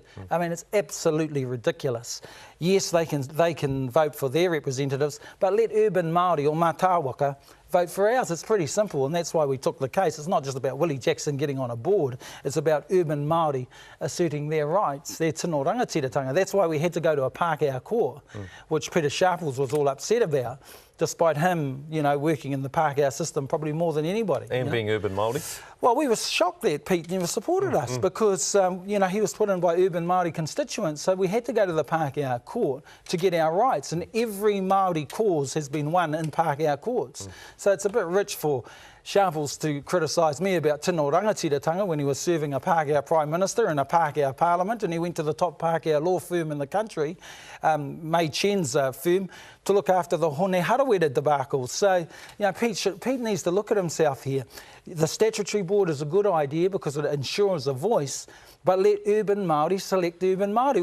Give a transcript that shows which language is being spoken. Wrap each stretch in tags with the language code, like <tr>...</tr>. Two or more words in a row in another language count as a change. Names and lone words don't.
<en>I mean, it's absolutely ridiculous. Yes, they can vote for their representatives, but let urban Māori or Matawaka vote for ours. It's pretty simple, and that's why we took the case. It's not just about Willie Jackson getting on a board. It's about urban Māori asserting their rights, their</en> <mi>tino rangatiratanga.</mi> <en>That's why we had to go to a Pākehā court, which Peter Sharples was all upset about, despite him, you know, working in the Pākehā system probably more than anybody. And being urban Māori? Well, we were shocked that Pete never supported us because, you know, he was put in by urban Māori constituents, so we had to go to the Pākehā court to get our rights, and every Māori cause has been won in Pākehā courts. So it's a bit rich for Sharples to criticise me about</en> <mi>tino rangatiratanga</mi> <en>when he was serving a Pākehā Prime Minister in a Pākehā Parliament, and he went to the top Pākehā law firm in the country, Mei Chen's firm, to look after the Hone Harawira debacle. So, you know, Pete needs to look at himself here. The statutory board is a good idea because it ensures a voice, but let urban Māori select urban Māori.</en>